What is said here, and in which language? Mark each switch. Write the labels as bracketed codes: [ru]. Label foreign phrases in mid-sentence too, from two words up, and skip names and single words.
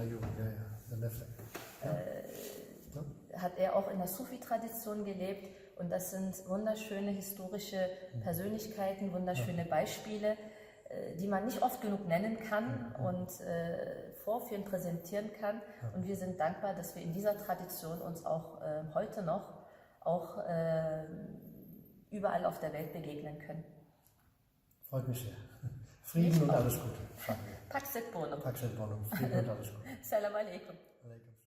[de] Hat er auch in der Sufi-Tradition gelebt Und das sind wunderschöne historische Persönlichkeiten, wunderschöne Beispiele, die man nicht oft genug nennen kann und vorführen, präsentieren kann. Und wir sind dankbar, dass wir in dieser Tradition uns auch heute noch auch überall auf der Welt begegnen können. Freut mich sehr. Frieden und alles Gute. [la] Pax et bonum. Pax et bonum. [de] Frieden und alles Gute. [ar] سلام عليكم. Alaikum.